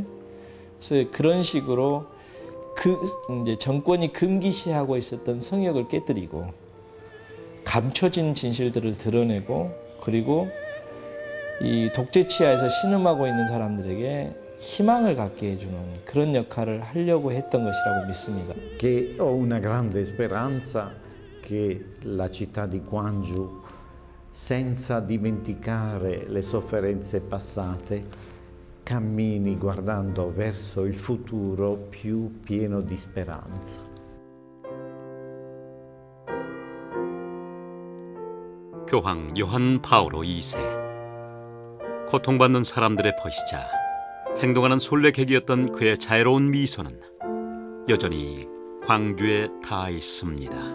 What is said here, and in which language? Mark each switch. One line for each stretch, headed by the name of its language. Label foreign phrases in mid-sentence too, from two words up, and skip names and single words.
Korean: 그래서 그런 식으로 이제 정권이 금기시하고 있었던 성역을 깨뜨리고 감춰진 진실들을 드러내고, 그리고 이 독재 치하에서 신음하고 있는 사람들에게 희망을 갖게 해주는 그런 역할을 하려고 했던 것이라고 믿습니다.
Italian: Che ho una grande speranza che la città di Gwangju, senza dimenticare le sofferenze passate, cammini guardando verso il futuro più pieno di speranza.
Korean: 교황 요한 파오로 2세. 고통받는 사람들의 벗이자 행동하는 솔레객이었던 그의 자애로운 미소는 여전히 광주에 닿아 있습니다.